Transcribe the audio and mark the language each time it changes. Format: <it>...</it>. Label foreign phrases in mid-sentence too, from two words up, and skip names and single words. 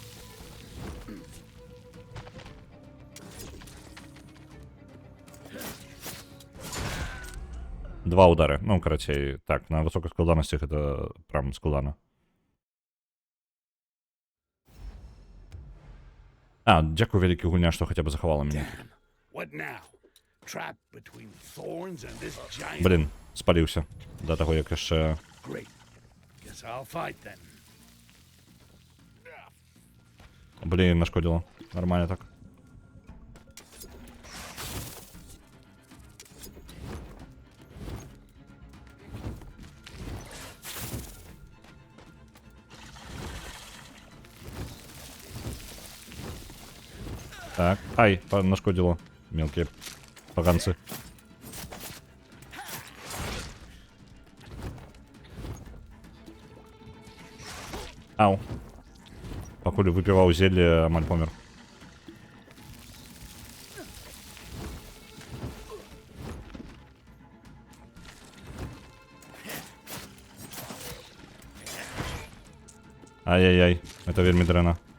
<be>Два удары. Ну, карацей, так, на высоких складанностях это прям складано. Дзякую вялікі гульня, што хаця б захавала мяне.</be> <en>Damn. What now? Trapped between thorns and this giant.</en> <be>Блін, спаліўся. Да таго, як яшчэ...</be> <en>Great. Guess I'll fight then.</en> <ru>Блін, нашкодило. Нормально так. Так, ай, нашкодило. Мелкие поганцы. Ау.</ru> <be>Пакуль выпіваў зелье, амаль помер. Ай-яй-яй, это вельмі дрэнна.</be>